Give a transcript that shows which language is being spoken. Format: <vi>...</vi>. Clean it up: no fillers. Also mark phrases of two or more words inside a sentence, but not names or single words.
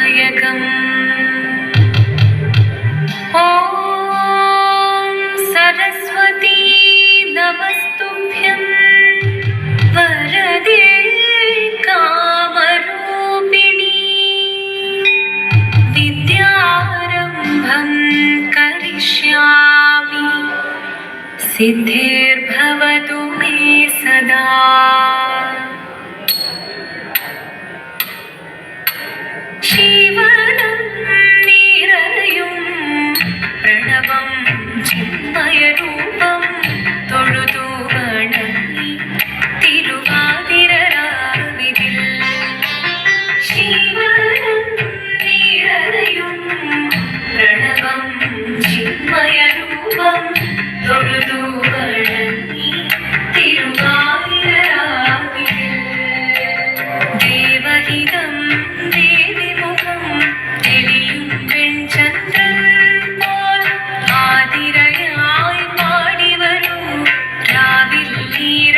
<sa>तिलकम् ॐ सरस्वती नमस्तुभ्यं वरदे कामरूपिणी विद्यारम्भं करिष्यामि सिद्धिर्भवतु मे सदा।</sa> <ml>ശിവനം നിരയും പ്രണവം ചിന്മയരൂപം തൊഴുതു വണങ്ങി തിരുവാതിരരാവിതിൽ ശിവനം നിരയും പ്രണവം ചിന്മയരൂപം തൊഴുതു വണങ്ങി തിരുവാതിരരാവിതിൽ ദേവഹിതം ദേവിമുഖം തെളിയും വെൺചന്ദ്രൻ പോൽ ആതിരയായി പാടിവരൂ രാവിൽ നീ</ml>